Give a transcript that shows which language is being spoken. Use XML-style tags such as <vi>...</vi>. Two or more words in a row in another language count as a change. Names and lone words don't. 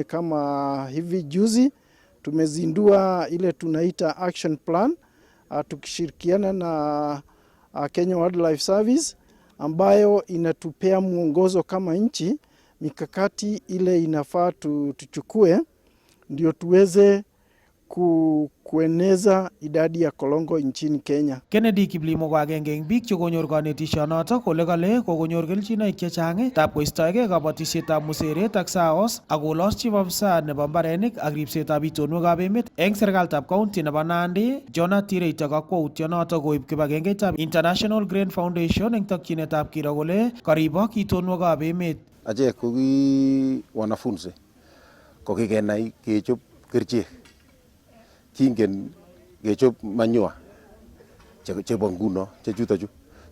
<sw>Kama hivi juzi tumezindua ile tunaita action plan tukishirikiana na Kenya Wildlife Service, ambayo inatupea mwongozo kama nchi mikakati ile inafaa tuchukue ndio tuweze kueneza idadi ya kolongo nchini Kenya.</sw> <kln>Kennedy Kiplimo ko agenge eng biik chekonyor kanetisyonotok kole kale kokonyor kelchinoik chechang tab koistoegei kabatisyetab museret ak saos, ak kolos</kln> <en>chief officer</en> <kln>nebo mbarenik ak ripsetab itonwekab emet eng serikalitab county nebo Nandi, Jonah Tireito, kakwautyonotok koib kibagengeitab International Grain Foundation eng tokyinetab kiro kole karibok itonwekab emet. Achek ko ki wanafunzi ko kikenai kechop kerichek, kingen kechop manure chebo nguno chechuto chu.</kln>